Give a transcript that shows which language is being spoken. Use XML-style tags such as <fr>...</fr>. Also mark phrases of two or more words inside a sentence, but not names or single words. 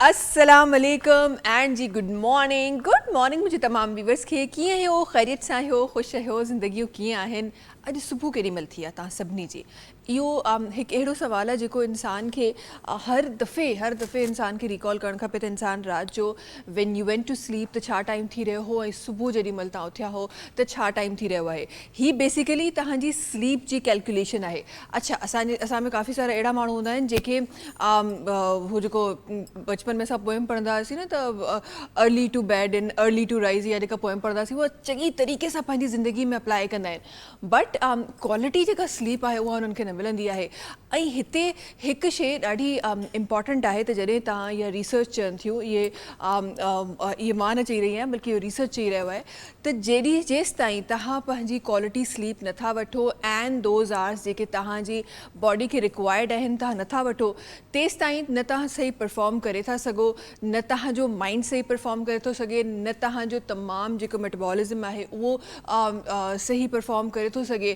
<ar>السلام عليكم</ar> <sd>एंड जी</sd> <en>good morning</en> <sd>मुझे तमाम व्यूवर्स खे कीअं हो ख़ैरियत सां हो ख़ुशि हो ज़िंदगियूं कीअं आहिनि अॼु सुबुह केॾी महिल थी आहे तव्हां सभिनी जी इहो हिकु अहिड़ो सुवाल आहे जेको इंसान खे हर दफ़े इंसान खे रिकॉल करणु खपे त इंसान राति जो</sd> <en>when you went to sleep</en> <sd>त छा टाइम थी रहियो हो ऐं सुबुह जेॾी महिल तव्हां उथिया हो त छा टाइम थी रहियो आहे ही बेसिकली तव्हांजी स्लीप जी कैलकुलेशन आहे। अच्छा असां में काफ़ी सारा अहिड़ा माण्हू हूंदा आहिनि जेके हो जेको बचपन में असां पोइम पढ़ंदा हुआसीं न त</sd> <en>early to bed and early to rise</en> <sd>या जेका पोइम पढ़ंदा हुआसीं उहा चङी तरीक़े सां पंहिंजी ज़िंदगी में अप्लाई कंदा आहिनि</sd> <en>but quality</en> <sd>जेका स्लीप आहे उहा उन्हनि खे न मिलंदी आहे। ऐं हिते हिकु शइ ॾाढी इम्पॉर्टेंट आहे त जॾहिं तव्हां इहा रिसर्च चवनि थियूं इहे मां न चई रही आहियां बल्कि इहो रिसर्च चई रहियो आहे त जेसि ताईं तव्हां पंहिंजी</sd> <en>quality sleep</en> <sd>नथा वठो</sd> <en>and those hours</en> <sd>जेके तव्हांजी बॉडी खे रिक्वायर्ड आहिनि तव्हां नथा वठो तेसि ताईं न तव्हां सही परफॉर्म करे था सघो न तव्हांजो माइंड सही परफॉर्म करे थो सघे न तव्हांजो तमामु जेको मेटाबॉलिज़म आहे उहो सही परफॉर्म करे थो सघे।</sd>